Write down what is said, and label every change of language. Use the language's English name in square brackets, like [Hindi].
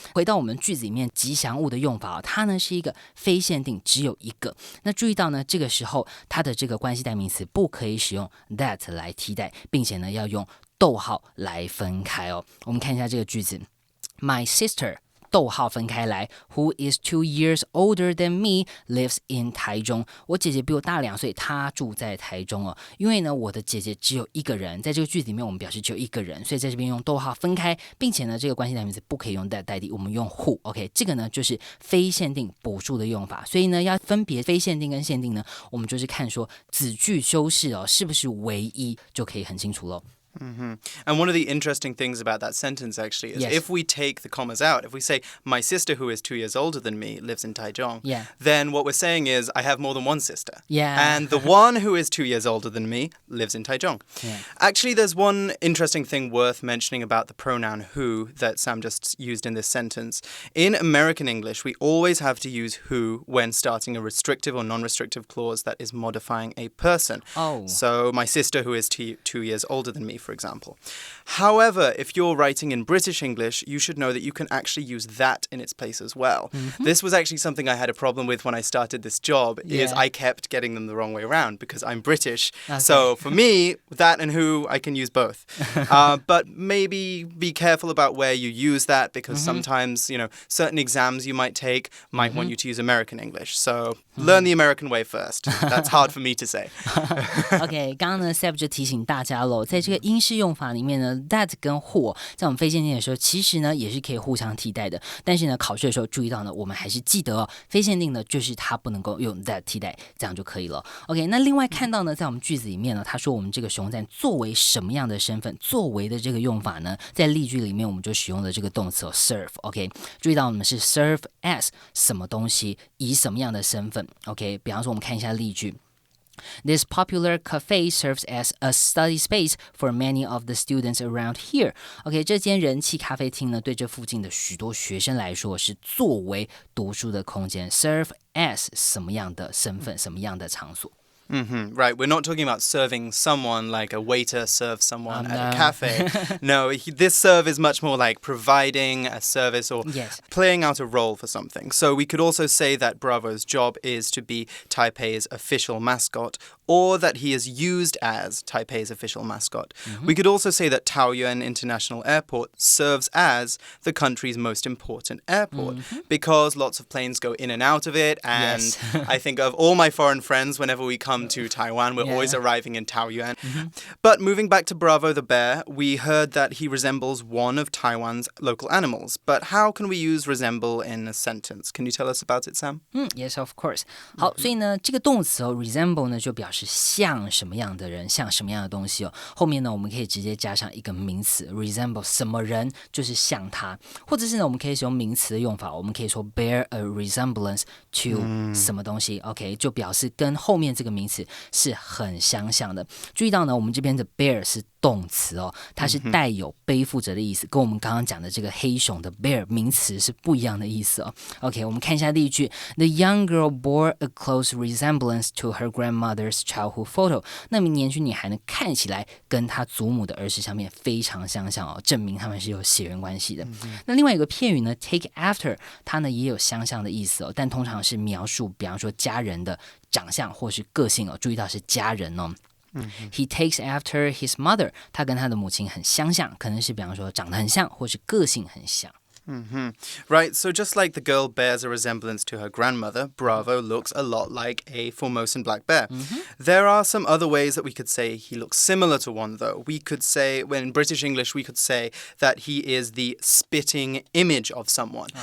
[Chinese] 回到我们句子里面吉祥物的用法，它呢是一个非限定，只有一个。那注意到呢，这个时候它的这个关系代名词不可以使用 that 来替代，并且呢要用逗号来分开哦。我们看一下这个句子 ， [English] My sister [Chinese] 逗号分开来 [English] Who is 2 years older than me lives in 台中。 [Chinese] 我姐姐比我大2岁，她住在台中哦。因为呢，我的姐姐只有一个人，在这个句子里面我们表示只有一个人，所以在这边用逗号分开，并且呢，这个关系代名词不可以用 that 代替，我们用 who。 OK， 这个呢就是非限定补数的用法，所以呢要分别非限定跟限定呢，我们就是看说子句修饰哦是不是唯一，就可以很清楚咯。 [English] And one of the interesting things about that sentence actually is if we take the commas out, if we say, my sister who is 2 years older than me lives in Taichung, then what we're saying is I have more than one sister. And the one who is 2 years older than me lives in Taichung. Actually, there's one interesting thing worth mentioning about the pronoun who that Sam just used in this sentence. In American English, we always have to use who when starting a restrictive or non-restrictive clause that is modifying a person. So my sister who is 2 years older than me, for example. However, if you're writing in British English, you should know that you can actually use that in its place as well. This was actually something I had a problem with when I started this job, is I kept getting them the wrong way around because I'm British. So for me, that and who, I can use both. But maybe be careful about where you use that because sometimes, certain exams you might take might want you to use American English. So learn the American way first. That's hard for me to say. [Chinese] OK， 刚刚呢 Seb 就提醒大家喽，在这个英式用法里面呢 that 跟 who 在我们非限定的时候其实呢也是可以互相替代的，但是呢考试的时候注意到呢我们还是记得哦，非限定呢就是它不能够用 that 替代，这样就可以了。 OK， 那另外看到呢在我们句子里面呢，他说我们这个使用在作为什么样的身份，作为的这个用法呢，在例句里面我们就使用了这个动词serve。 OK， 注意到我们是 serve as 什么东西，以什么样的身份。 [English] OK， [Chinese] 比方说我们看一下例句 [English] This popular cafe serves as a study space for many of the students around here. [Chinese] OK， 这间人气咖啡厅呢，对这附近的许多学生来说是作为读书的空间。 Serve as 什么样的身份，什么样的场所。 [English] Right, we're not talking about serving someone like a waiter serves someone at a cafe. No, this serve is much more like providing a service or playing out a role for something. So we could also say that Bravo's job is to be Taipei's official mascot, or that he is used as Taipei's official mascot. We could also say that Taoyuan International Airport serves as the country's most important airport because lots of planes go in and out of it. And I think of all my foreign friends, whenever we come to Taiwan, we're always arriving in Taoyuan. But moving back to Bravo the bear, we heard that he resembles one of Taiwan's local animals. But how can we use resemble in a sentence? Can you tell us about it, Sam? Yes, of course. [Chinese] 好，所以呢，这个动词resemble 呢就表示像什么样的人，像什么样的东西哦。后面呢，我们可以直接加上一个名词 resemble 什么人，就是像他，或者是呢，我们可以使用名词的用法，我们可以说 [English] bear a resemblance to [Chinese] 什么东西。 OK， 就表示跟后面这个名词是很相像的。注意到呢，我们这边的 bear 是动词哦，它是带有背负着的意思，跟我们刚刚讲的这个黑熊的 bear 名词是不一样的意思哦。 [English] OK， [Chinese] 我们看一下例句 [English] The young girl bore a close resemblance to her grandmother's childhood photo. [Chinese] 那名年轻女孩呢，看起来跟她祖母的儿时相片非常相像哦，证明他们是有血缘关系的。那另外一个片语呢 [English] take after [Chinese] 它呢也有相像的意思哦，但通常是描述比方说家人的长相或是个性哦，注意到是家人哦。 [English] He takes after his mother. [Chinese] 他跟他的母亲很相像，可能是比方说长得很像，或是个性很像。 [English] Right, so just like the girl bears a resemblance to her grandmother, Bravo looks a lot like a Formosan black bear. There are some other ways that we could say he looks similar to one, though. We could say, when in British English, we could say that he is the spitting image of someone.